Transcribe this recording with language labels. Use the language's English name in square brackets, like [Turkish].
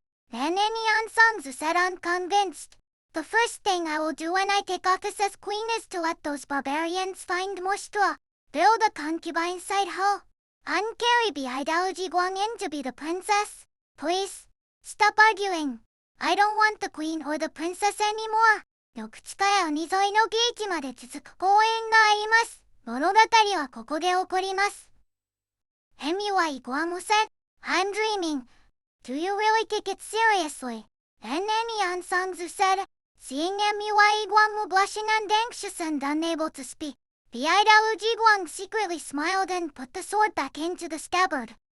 [English] Then Anyan Songzu said unconvinced. The first thing I will do when I take office as queen is to let those barbarians find more straw, build a concubine side hall, and carry Biaidaluji Guang in to be the princess. Please, stop arguing. I don't want the queen or the princess anymore. [Japanese] 緑地から海沿いのゲージまで続く公園があります。物語はここで起こります。 [English] Muai Guang said, I'm dreaming. Do you really take it seriously? And Anyan Songzu said, seeing Muai Guang blushing and anxious and unable to speak, Biaidaluji Guang secretly smiled and put the sword back into the scabbard.